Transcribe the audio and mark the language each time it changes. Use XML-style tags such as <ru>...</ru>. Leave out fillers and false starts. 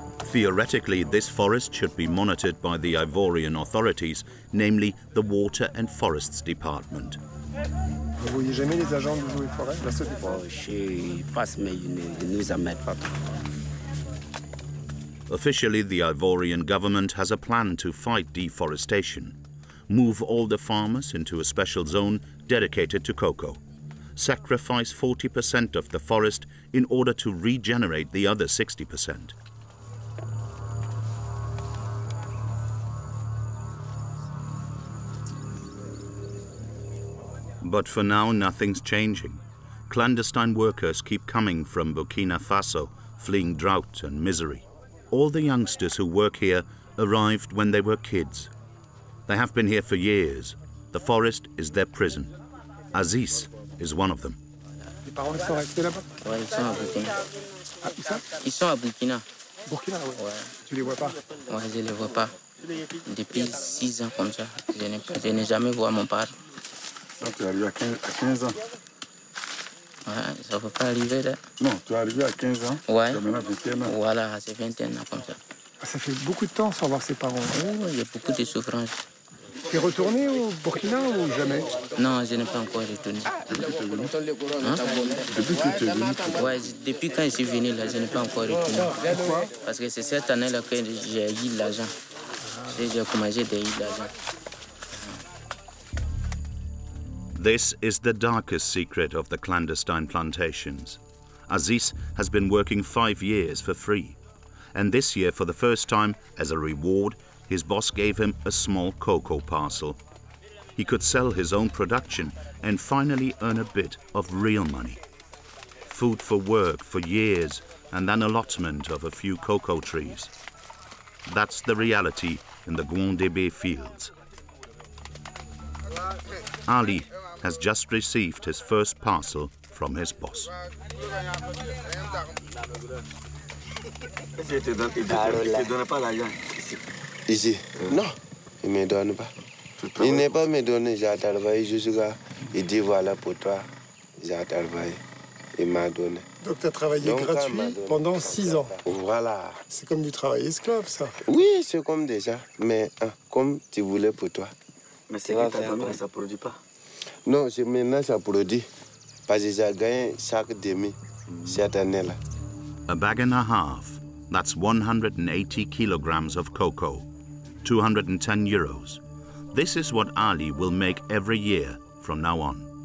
<en>Theoretically, this forest should be monitored by the Ivorian authorities, namely the Water and Forests Department.</en> <fr>Vous voyez jamais les agents de l'eau et forêt? Bon, je passe, mais ils ne nous amènent pas.</fr> <en>Officially, the Ivorian government has a plan to fight deforestation, move all the farmers into a special zone dedicated to cocoa, sacrifice 40% of the forest in order to regenerate the other 60%. But for now, nothing's changing. Clandestine workers keep coming from Burkina Faso, fleeing drought and misery. All the youngsters who work here arrived when they were kids. They have been here for years. The forest is their prison. Aziz is one of them.</en> <fr>Les parents sont restés là-bas? Ouais, ils sont à Burkina. Ah, où ça? Ils sont à Burkina. Burkina, ouais. Ouais. Tu les vois pas? Ouais, je les vois pas. Depuis 6 ans comme ça, je n'ai jamais vu mon père. Donc tu es arrivé à 15 ans? Ouais, ça ne peut pas arriver là. Non, tu es arrivé à 15 ans? Ouais. Tu as maintenant 21 ans? Voilà, c'est 21 ans comme ça. Ça fait beaucoup de temps sans voir ses parents. Oh, il y a beaucoup de souffrances. Tu es retourné au Burkina ou jamais? Non, je n'ai pas encore retourné. Depuis que tu es venu? Hein? Depuis que tu es venu? Ouais, depuis quand je suis venu là, je n'ai pas encore retourné. Pourquoi? Parce que c'est cette année-là que j'ai eu l'argent. J'ai commencé à eu l'argent.</fr> <en>This is the darkest secret of the clandestine plantations. Aziz has been working 5 years for free. And this year, for the first time, as a reward, his boss gave him a small cocoa parcel. He could sell his own production and finally earn a bit of real money. Food for work for years and then allotment of a few cocoa trees. That's the reality in the Gwandebe fields. Ali has just received his first parcel from his boss.</en> <fr>Il ne donne pas l'argent ici. Ici? Non, il ne me donne pas. Il n'est pas me donné, j'ai travaillé jusqu'à... Il dit voilà pour toi, j'ai travaillé. Il m'a donné. Donc tu as travaillé gratuit pendant 6 ans? Voilà. C'est comme du travail esclave, ça? Oui, c'est comme déjà, mais comme tu voulais pour toi. Mais c'est que tu as donné, ça ne produit pas. Non, maintenant ça produit. Parce que j'ai gagné chaque demi cette année-là.</fr> <en>A bag and a half, that's 180 kilograms of cocoa, 210 euros. This is what Ali will make every year from now on.</en>